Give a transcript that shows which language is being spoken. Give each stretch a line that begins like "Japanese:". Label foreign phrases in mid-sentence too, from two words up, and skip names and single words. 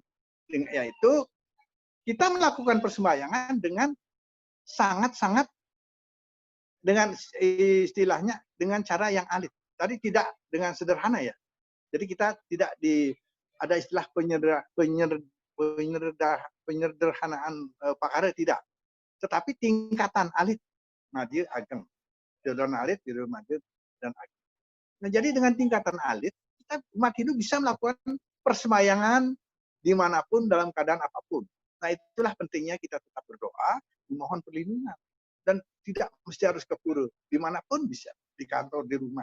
Indonesian: Yaitu kita melakukan persembahyangan dengan sangat-sangat dengan istilahnya dengan cara yang alit. Tadi tidak dengan sederhana ya. Jadi kita tidak ada istilah penyederhanaan pakar tidak. Tetapi tingkatan alit, Madhir, Ageng. Jodoh alit, jodoh Madhir, dan Ageng. Nah, jadi dengan tingkatan alit, kita umat Hindu bisa melakukan persembahyangan dimanapun dalam keadaan apapun. Nah, itulah pentingnya kita tetap berdoa, memohon perlindungan. Dan tidak mesti harus ke pura, dimanapun bisa, di kantor, di rumah.